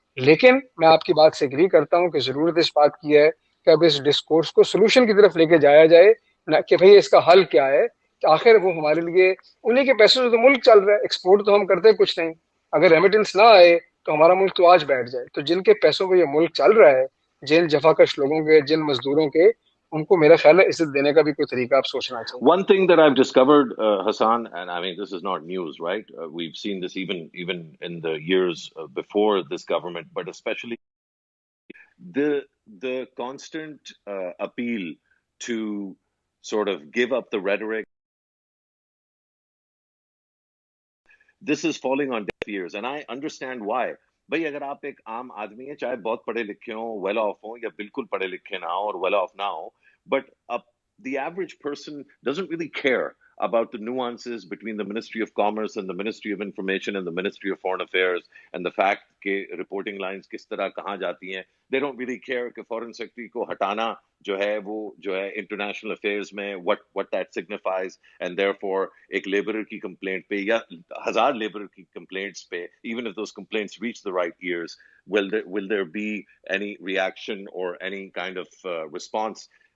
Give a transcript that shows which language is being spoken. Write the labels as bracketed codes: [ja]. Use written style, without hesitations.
[ur] لیکن میں آپ کی بات سے اگری کرتا ہوں کہ ضرورت اس بات کی ہے کہ اب اس ڈسکورس کو سولوشن کی طرف لے کے جایا جائے, نہ کہ بھئی اس کا حل کیا ہے. آخر وہ ہمارے لیے انہیں کے پیسوں سے تو ملک چل رہا ہے, ایکسپورٹ تو ہم کرتے کچھ نہیں. اگر ریمیٹنس نہ آئے تو ہمارا ملک تو آج بیٹھ جائے. تو جن کے پیسوں پہ یہ ملک چل رہا ہے, جن جفاکش لوگوں کے, جن مزدوروں کے, ان کو میرا خیال ہے عزت دینے کا بھی کوئی طریقہ آپ سوچنا چاہیے. [en] One thing that I've discovered, Hassan, and I mean this is not news, right? We've seen this even in the years before this government, but especially the constant appeal to sort of give up the rhetoric. This is falling on deaf ears, and I understand why. [ur] بھائی اگر آپ ایک عام آدمی ہیں, چاہے بہت پڑھے لکھے ہوں, ویل آف ہوں, یا بالکل پڑھے لکھے نہ ہوں [en] اور well off نہ ہوں, but the average person doesn't really care about the nuances between the Ministry of Commerce and the Ministry of Information and the Ministry of Foreign Affairs and the fact کہ reporting lines [ur] کس طرح کہاں جاتی ہیں. [en] They don't really care کہ foreign secretary [ur] کو ہٹانا جو ہے وہ جو ہے انٹرنیشنل افیئرز میں [en] what that signifies, and therefore [ur] ایک لیبرر کی کمپلینٹ پہ یا 1000 لیبرر کی کمپلینٹس پہ, [en] even if those complaints reach the right ears, will there be any reaction or any kind of response?